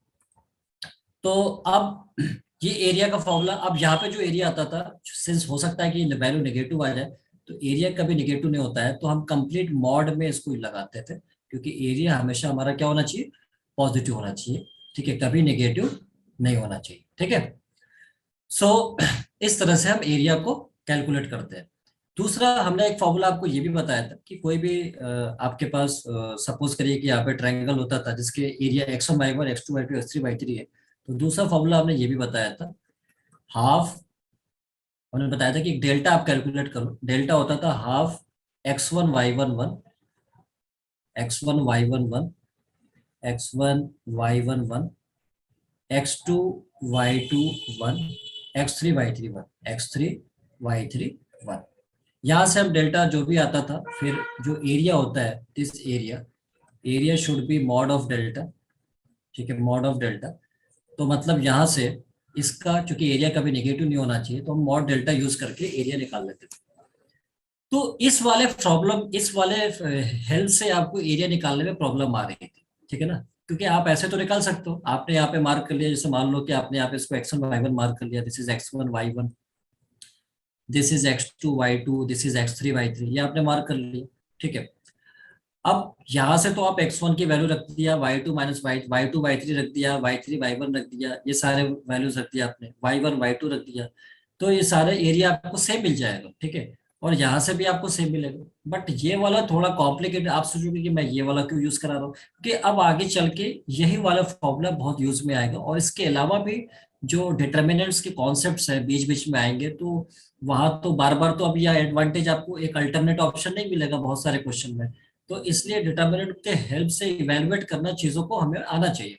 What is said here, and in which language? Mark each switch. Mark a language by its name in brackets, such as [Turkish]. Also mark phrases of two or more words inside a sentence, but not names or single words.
[Hindi] तो अब ये एरिया का फॉर्मूला, अब यहाँ पे जो एरिया आता था, सिंस हो सकता है कि वैल्यू नेगेटिव आ जाए, तो एरिया कभी नेगेटिव नहीं होता है, तो हम [English] complete mod [Hindi] में इसको लगाते थे, क्योंकि एरिया हमेशा हमारा क्या होना चाहिए, पॉजिटिव होना चाहिए। ठीक है, कभी नेगेटिव नहीं होना चाहिए। ठीक है, सो इस तरह से हम एरिया को कैलकुलेट करते हैं। दूसरा, हमने एक फॉर्मूला आपको ये भी बताया था कि कोई भी आपके पास सपोज करिए कि यहाँ पे ट्रायंगल होता था जिसके एरिया x1 y1 x2 y2 x3 y3 है, तो दूसरा फॉर्मूला हमने ये भी बताया था, हाफ, हमने बताया था कि डेल्टा आप कैलकुलेट करो, डेल्टा होता था हाफ x1 y1 1, x1 y1 1, x1 y1 1, x2 y2 1, x3 y3 1, x3 y3 1। यहाँ से हम डेल्टा जो भी आता था, फिर जो एरिया होता है, [English] this area, area should be mod of delta. [Hindi] ठीक है, [English] mod of delta, [Hindi] तो मतलब यहाँ से इसका, चूंकि एरिया कभी नेगेटिव नहीं होना चाहिए, तो हम [English] mod delta use [Hindi] करके एरिया निकाल लेते थे। तो इस वाले प्रॉब्लम, इस वाले हेल्थ से आपको एरिया निकालने में प्रॉब्लम आ रही थी। ठीक है ना, क्योंकि आप ऐसे तो निकाल सकते हो, आपने यहाँ पे मार्क कर लिया, जैसे मान लो कि आपने यहाँ पे इसको x1 y1 मार्क कर लिया, [English] this is x1 y1, this is x2 y2, this is x3 y3, [Hindi] ये आपने मार्क कर लिया। ठीक है, अब यहाँ से तो आप x1 की वैल्यू रख दिया, y2 माइनस y2 y3 रख दिया, y3 y1 रख दिया, ये सारे वैल्यूज रख दिया आपने, y1 y2 रख दिया, तो ये सारे एरिया आपको सेम मिल जाएगा। ठीक है, और यहाँ से भी आपको सेम मिलेगा। बट ये वाला थोड़ा कॉम्प्लिकेटेड, आप सोचोगे कि मैं ये वाला क्यों यूज करा रहा हूँ, क्योंकि अब आगे चल के यही वाला फॉर्मूला बहुत यूज में आएगा, और इसके अलावा भी जो डिटर्मिनेंट्स के कॉन्सेप्ट्स हैं बीच बीच में आएंगे, तो वहां तो बार बार तो अब यह एडवांटेज, आपको एक [English] alternate option [Hindi] नहीं मिलेगा बहुत सारे क्वेश्चन में, तो इसलिए डिटर्मिनेंट के हेल्प से इवेलुएट करना चीजों को हमें आना चाहिए।